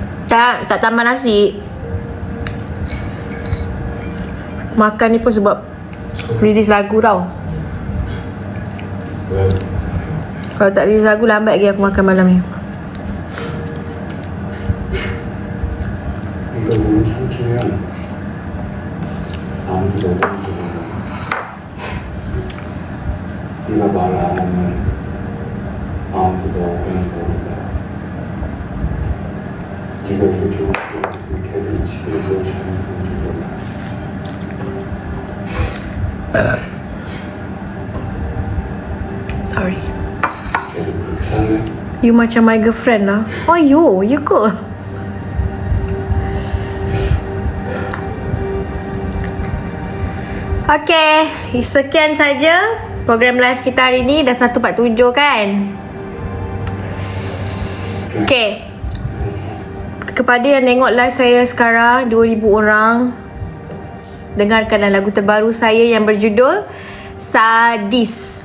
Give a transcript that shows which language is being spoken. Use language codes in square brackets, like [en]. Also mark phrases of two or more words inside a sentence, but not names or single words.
[ms] Tak tambah nasi. Makan ni pun sebab release lagu tau. [ko] 왜? [ms] Kalau tak release lagu lambat lagi aku makan malam ni. [ko] 네가 몸을 삼키면 아무도 너를 모르고 네가 말 안 하면 아무도 너를 모른다. 네가 이렇게 웃고 있으면 걔들이 집에 너 잘못한 줄 몰라. [en] Sorry. [ko] 걔들 그렇게 살래? [ms] You macam [en] my girlfriend [ms] lah. Oh you ke? Okay, sekian saja program live kita hari ni. Dah 1.47 kan? Okay, kepada yang tengok live saya sekarang 2,000 orang, dengarkanlah lagu terbaru saya yang berjudul Sadis.